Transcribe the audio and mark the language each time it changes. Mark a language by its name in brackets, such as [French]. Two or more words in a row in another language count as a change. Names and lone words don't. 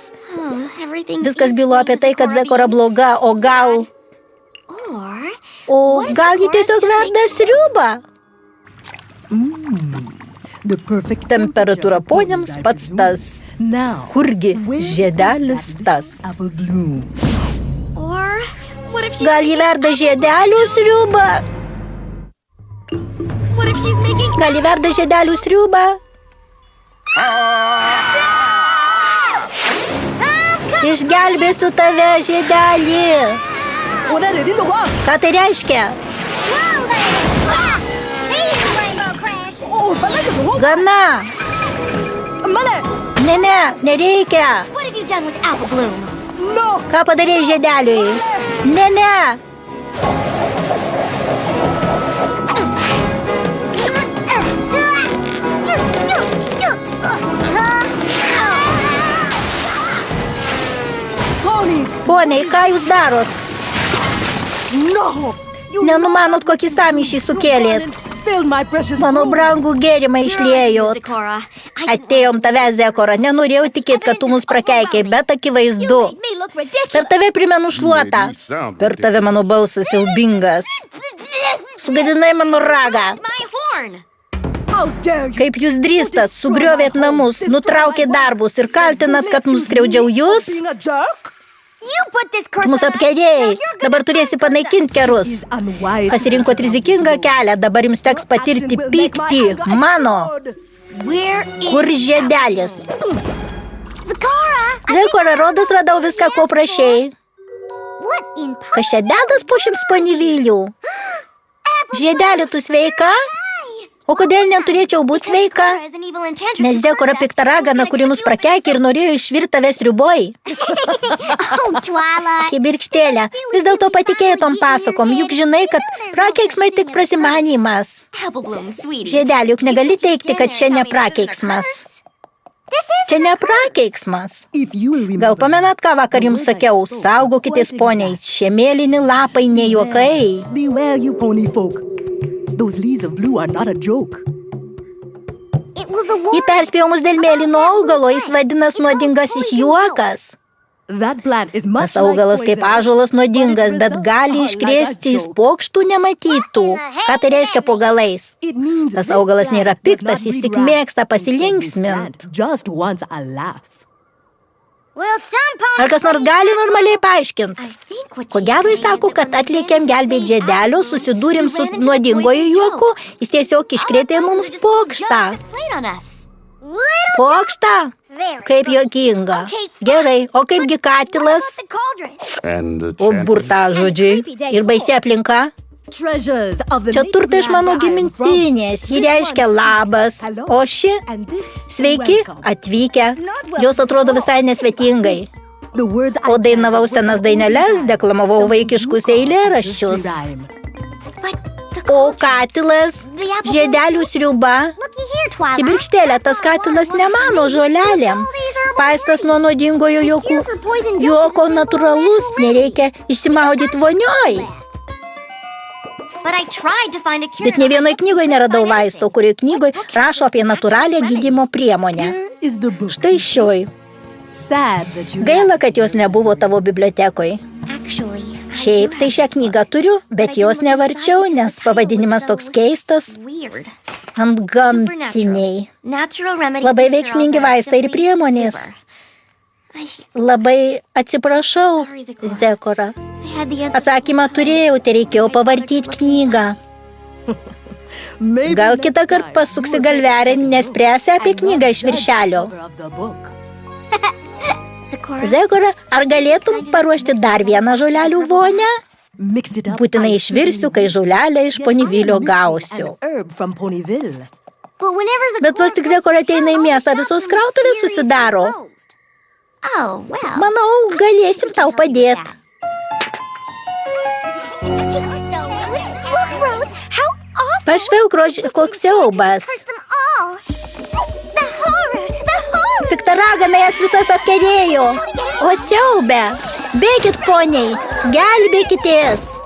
[Lithuanian] Viskas bylo apie tai, kad Zekora bloga, o gal ji tiesiog verda sriubą. Temperatūra poniams pats tas. Kurgi žiedelis tas? [English] Or what if [Lithuanian] Gal jį verda žiedelių sriubą? [English] what if she's making [Lithuanian] Gal jį verda žiedelių sriubą? Išgelbėsiu tave, žiedelį. Ką tai reiškia? Gana. Ne, nereikia. [English] What have you done with Apple Bloom? [Lithuanian] Ką padarei žiedeliui? Ne. Poniai, ką jūs darot? Nenumanot, kokį sąmyšį sukėlėt. Mano brangų gėrimą išliejot. Zecora, Atėjom tave, Zekora. Nenorėjau tikėti, kad tu mus prakeikiai, bet akivaizdu. [English] me look ridiculous. [Lithuanian] Per tave primenu šluotą. Per tave mano balsas siaubingas. Sugadinai mano ragą. [English] My horn. [Lithuanian] Kaip jūs drįstat, sugriovėt namus, nutraukėt darbus ir kaltinat, kad nuskriaudžiau jūs? [English] You put this curse [Lithuanian] Tu mus [English] on us. [Lithuanian] apkerėjai. Dabar turėsi panaikinti kerus. Pasirinkot rizikingą kelią, dabar jums teks patirti pyktį. Mano, [English] Where is [Lithuanian] kur žiedelis? Zecora? Zekora, rodos radau viską, ko prašei. [English] What in [Lithuanian] Kas čia dedas po šimts panivylių? Žiedelį, tu sveika? O kodėl neturėčiau būti sveika? [English] As an evil enchantress [Lithuanian] Nes Zekora pikta ragana, kuri mus prakeikė ir norėjo išvirti tave sriuboj. [English] Oh, Twilight. [Lithuanian] Kibirkštėlė, vis dėlto patikėjai tom pasakom, juk žinai, kad prakeiksmai tik prasimanymas. [English] Apple Bloom, sweetie. [Lithuanian] Žiedelį, juk negali teikti, kad čia ne prakeiksmas. Čia ne prakeiksmas. Gal pamenat, ką vakar jums sakiau? Saugokitės, poniai, šie mėlyni lapai ne juokai. [English] Beware, you pony folk. Those leaves of blue are not a joke. It was a [Lithuanian] Ji perspėjo mus dėl mėlyno augalo, jis vadinas nuodingasis juokas. [English] That plant is [Lithuanian] Tas [English] much [Lithuanian] augalas [English] like [Lithuanian] kaip ąžuolas nuodingas, bet gali iškrėsti iš pokštų nematytų. Ką tai reiškia po galais? Tas augalas nėra piktas, jis tik mėgsta pasilinksmint. [English] Just wants a laugh. Well, some ponies. [Lithuanian] Ar kas nors gali normaliai paaiškinti? [English] I think what [Lithuanian] Ko gero jis sako, kad atlėkėm gelbėti žiedelio, susidūrėm su nuodingoju juoku, jis tiesiog iškrėtė mums pokštą. [English] played on us. [Lithuanian] Pokštą? Kaip juokinga. Gerai, o kaipgi katilas? [English] The cauldron. And the [Lithuanian] O [English] chantress [Lithuanian] burtažodžiai ir baisi aplinka? [English] Treasures of the [Lithuanian] Čia [English] native [Lithuanian] turtai iš mano [English] land I am from. [Lithuanian] gimtinės, ji reiškia labas, o ši [English] And this [Lithuanian] sveiki [English] welcome. [Lithuanian] atvykę. Jos atrodo visai nesvetingai. [English] The words I [Lithuanian] O dainavau senas daineles, deklamavau vaikiškus eilėraščius. [English] rhyme. But the [Lithuanian] O katilas, žiedelių sriuba. [English] looky here, Twilight. [Lithuanian] Kibirkštėlė, tas katilas ne mano žolelėm. Paistas nuo nuodingojo juokų. Juoko natūralus, nereikia išsimaudyti vonioj. [English] But I tried to find a cure. [Lithuanian] Bet ne vienoje knygoje neradau vaisto, kurioje knygoje rašo apie natūralią gydymo priemonę. [English] Is the book. [Lithuanian] Štai šioj. [English] Sad that you [Lithuanian] Gaila, kad jos nebuvo tavo bibliotekoje. [English] Actually, [Lithuanian] Šiaip tai šią knygą turiu, bet jos nevarčiau, nes pavadinimas toks keistas. [English] weird. [Lithuanian] Antgamtiniai. [English] Natural remedies. [Lithuanian] Labai [English] and cure-alls [Lithuanian] veiksmingi [English] that are [Lithuanian] vaistai ir [English] simply [Lithuanian] priemonės. [English] super. [Lithuanian] Labai atsiprašau, Zekora. [English] I had the answer. [Lithuanian] Atsakymą turėjau, tai reikėjo pavartyti knygą. [English] Maybe [Lithuanian] Gal [English] next [Lithuanian] kitą kartą [English] time [Lithuanian] pasuksi [English] you [Lithuanian] galvelę, nespręsi apie [English] and [Lithuanian] knygą [English] not [Lithuanian] iš [English] judge [Lithuanian] viršelio. [English] the cover of the book. [Lithuanian] Sakura. Zekora, ar galėtum paruošti dar vieną žolelių vonę? [English] Mix it up. [Lithuanian] Būtinai [English] I [Lithuanian] išvirsiu, [English] see. [Lithuanian] kai žolelę iš [English] Yet I am [Lithuanian] Ponyvilio [English] missing [Lithuanian] gausiu. [English] an herb from Ponyville. But whenever [Lithuanian] Bet vos tik Zekora ateina į miestą, visos krautuvės susidaro. [English] Oh, well. [Lithuanian] Manau, galėsim tau padėti. [English] Look, Rose, how awful. [Lithuanian] Pažvelk, koks siaubas. [English] Curse them all. The horror, the horror. [Lithuanian] Pikta ragana jas visas apkerėjo. O siaubė. Bėkit, poniai, gelbėkitės.